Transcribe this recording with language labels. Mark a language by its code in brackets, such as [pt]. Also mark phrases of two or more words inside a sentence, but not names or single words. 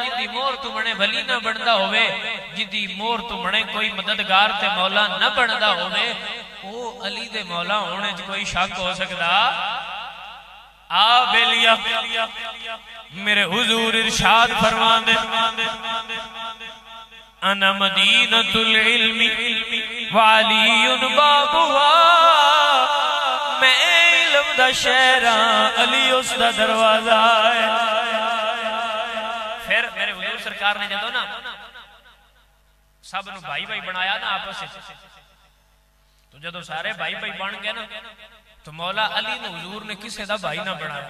[pa] جدی مہر توں بنے ولی نہ بندا ہووے، جدی مہر توں بنے کوئی مددگار تے مولا نہ بندا ہووے، او علی دے مولا ہون چ کوئی شک ہو سکدا? آ بیلیا میرے حضور ارشاد فرماندے [ar] أنا مدينة العلم وعلي بابها. [pa] میں علم دا شہر علی اس دا دروازہ ہے. پھر میرے حضور سرکار نے جدوں نا سب نوں بھائی بھائی بنایا نا آپس میں، تو جدوں سارے بھائی بھائی بن گئے نا تو مولا علی نے حضور نے کسی دا بھائی نہ بنایا.